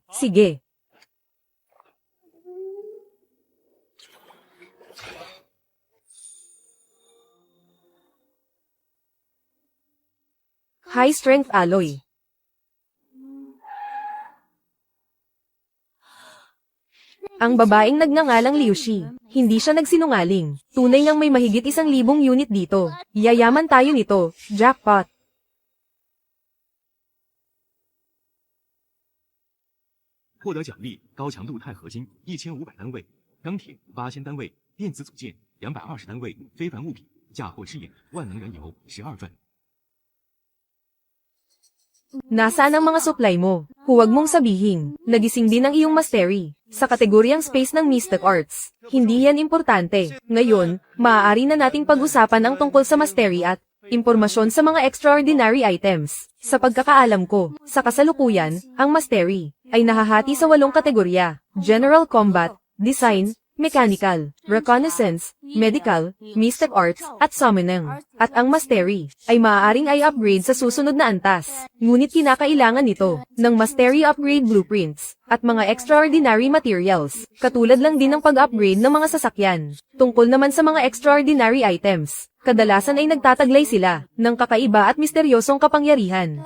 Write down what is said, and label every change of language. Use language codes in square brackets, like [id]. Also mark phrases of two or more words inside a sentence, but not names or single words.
[tl] Sige. [en] High-strength alloy. [tl] Ang babaeng nagngangalang Liu Shi, hindi siya nagsinungaling. Tunay ngang may mahigit 1,000 unit dito. Yayaman tayo nito. Jackpot. [zh] 获得奖励：高强度钛合金1500单位，钢铁8000单位，电子组件220单位，非凡物品嫁祸之眼，万能燃油12份。 [tl] Nasaan ang mga supply mo? Huwag mong sabihin, nagising din ang iyong mastery. Sa kategoryang space ng Mystic Arts, hindi yan importante. Ngayon, maaari na nating pag-usapan ang tungkol sa mastery at impormasyon sa mga [en] extraordinary items. [tl] Sa pagkakaalam ko, sa kasalukuyan, ang mastery ay nahahati sa 8 kategorya: [en] General Combat, Design, Mechanical, Reconnaissance, Medical, Mystic Arts, at Summoning. [tl] At ang Mastery ay maaaring i-upgrade sa susunod na antas. Ngunit kinakailangan nito ng [en] Mastery Upgrade Blueprints [tl] at mga [en] extraordinary materials. [tl] Katulad lang din ng pag-upgrade ng mga sasakyan. Tungkol naman sa mga [en] extraordinary items, [tl] kadalasan ay nagtataglay sila ng kakaiba at misteryosong kapangyarihan.